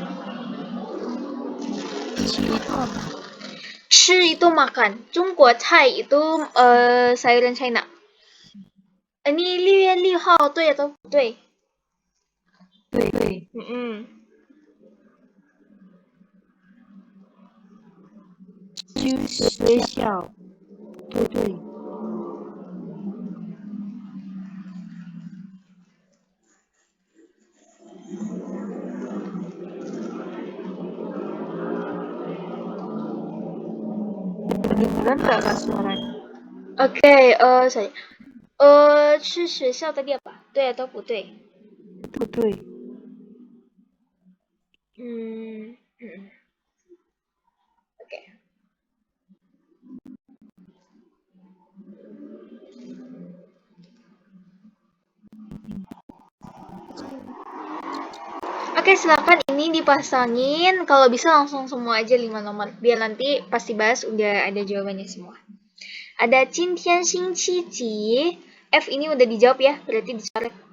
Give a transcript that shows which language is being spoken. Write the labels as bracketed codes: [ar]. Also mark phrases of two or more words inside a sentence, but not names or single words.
[id] 吃 itu makan [zh] 中国菜 [id] itu sayuran China ini [zh] 6 月6号对 [id] atau [zh] 不对对，去学校，不对， [id] kedengeran nggak Kak suaranya? Oke, sorry. [zh] 去学校 [id] tadi apa? [zh] 对 atau 不对？不对， [id] Oke. Oke, silakan ini dipasangin. Kalau bisa langsung semua aja 5 nomor. Biar nanti pas dibahas udah ada jawabannya semua. Ada [zh] 今天星期几 [id] F ini udah dijawab ya, berarti dicoret.